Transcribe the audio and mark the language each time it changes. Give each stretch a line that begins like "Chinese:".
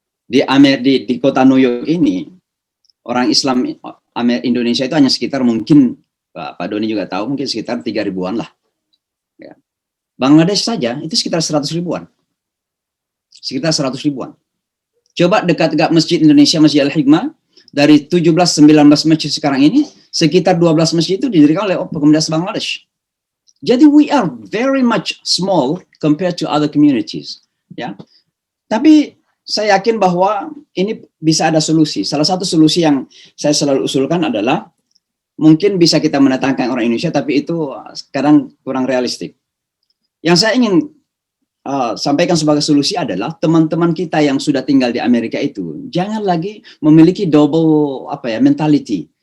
Indonesian: Di kota New York ini, orang Islam Indonesia itu hanya sekitar mungkin, Pak Doni juga tahu, mungkin sekitar 3 ribuan lah. Ya. Bangladesh saja itu sekitar 100 ribuan. Sekitar 100 ribuan. Coba dekat-dekat Masjid Indonesia, Masjid Al-Hikmah, dari 17-19 masjid sekarang ini, sekitar 12 masjid itu didirikan oleh komunitas Bangladesh. Jadi
English: we are very much small compared to other communities.
Indonesian: Ya. Tapi saya yakin bahwa ini bisa ada solusi. Salah satu solusi yang saya selalu usulkan adalah mungkin bisa kita mendatangkan orang Indonesia, tapi itu kadang kurang realistik. Yang saya ingin sampaikan sebagai solusi adalah teman-teman kita yang sudah tinggal di Amerika itu jangan lagi memiliki double mentality.